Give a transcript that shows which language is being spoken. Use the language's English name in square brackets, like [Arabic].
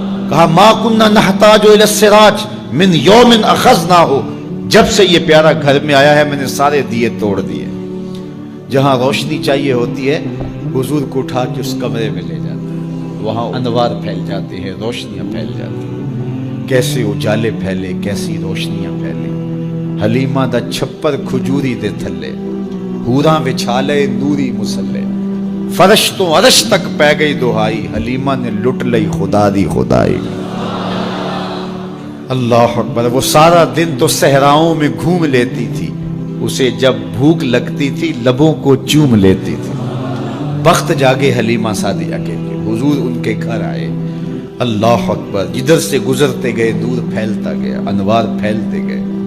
[Urdu] کہا [Arabic] ما کننا نحتاج الی السراج من یوم اخذناہ, [Urdu] جب سے یہ پیارا گھر میں آیا ہے میں نے سارے دیے توڑ دیے. جہاں روشنی چاہیے ہوتی ہے حضور کو اٹھا کے اس کمرے میں لے جاتے ہیں, وہاں انوار پھیل جاتے ہیں, روشنیاں پھیل جاتی ہیں. کیسے اجالے پھیلے, کیسی روشنیاں پھیلے. [Punjabi] حلیمہ دا چھپر کھجوری دے تھلے, حوراں وچھالے نوری مسلے, فرش تو عرش تک پہ گئی دہائی, حلیمہ نے لٹ لئی خدا دی خدائی. [Urdu] اللہ اکبر. وہ سارا دن تو صحراؤں میں گھوم لیتی تھی, اسے جب بھوک لگتی تھی لبوں کو چوم لیتی تھی. بخت جاگے حلیمہ سعدیہ کے, حضور ان کے گھر آئے. اللہ اکبر. جدھر سے گزرتے گئے نور پھیلتا گیا, انوار پھیلتے گئے.